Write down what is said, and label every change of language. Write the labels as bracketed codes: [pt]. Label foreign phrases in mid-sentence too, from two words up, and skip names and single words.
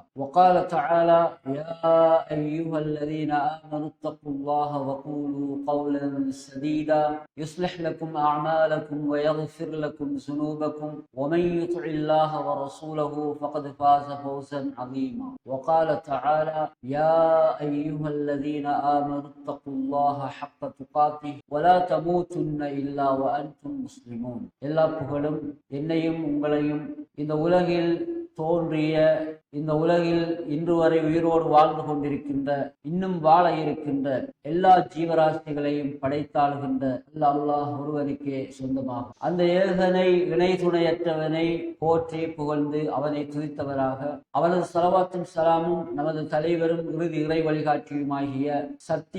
[ar] وقال تعالى: يا أيها الذين آمنوا اتقوا الله وقولوا قولا سديدا يصلح لكم أعمالكم ويغفر لكم ذنوبكم ومن يطع الله ورسوله فقد فاز فوزا عظيما. وقال تعالى: يا أيها الذين آمنوا اتقوا الله حق تقاته ولا تموتن إلا وأنتم مسلمون. [ta] எல்லா புகழும் என்னையும் உங்களையும் இந்த உலகில் தோன்றிய இந்த உலகில் இன்று வரை உயிரோடு வாழ்ந்து கொண்டிருக்கின்ற இன்னும் வாழ இருக்கின்ற எல்லா ஜீவராசிகளையும் படைத்தாளுகின்ற அல்லாஹ் ஒருவனுக்கே சொந்தமாகும். அந்த ஏகனை இணை துணையற்றவனை போற்றி புகழ்ந்து அவனை துதித்தவராக அவனது ஸலவாத்தும் ஸலாமும் நமது தலைவரும் இறுதி இறை வழிகாட்டியுமாகிய சத்திய